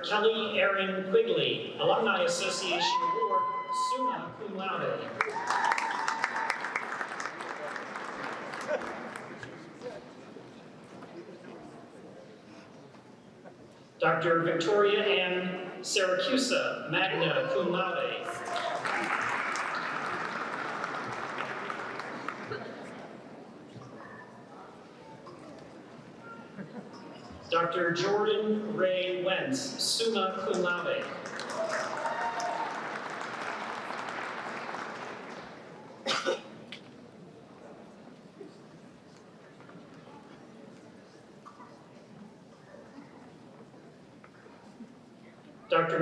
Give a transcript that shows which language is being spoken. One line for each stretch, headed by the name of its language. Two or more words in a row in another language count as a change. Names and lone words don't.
English: Kelly Erin Quigley, Alumni Association Award,
Latin: summa cum laude.
English: Dr. Victoria Ann Syracusa,
Latin: magna cum laude.
English: Dr. Jordan Ray Wentz,
Latin: summa cum laude.
English: Dr.